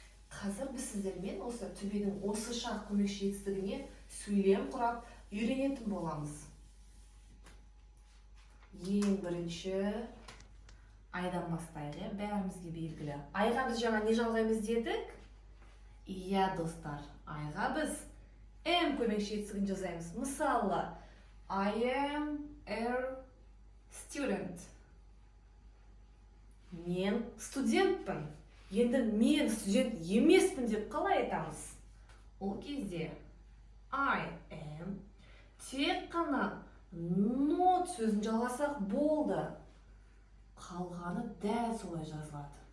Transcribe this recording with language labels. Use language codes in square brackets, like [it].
[kk] Қазір біз сіздермен осы to be-дің осы шақ көмекші етістігіне сөйлем құрап үйренетін боламыз. Ең бірінші айдан бастайық, бәрімізге белгілі. Айға біз жаңа не жалғаймыз дедік? Иә, достар, айға біз am көмекші етістігін жазаймыз. [en] Мысалы, I am a student. [kk] Мен студентпін. Енді мен студент емеспін деп қалай айтамыз? Ол кезде I am тек қана not сөзін жалғасақ болды. Қалғаны дәл солай жазылады.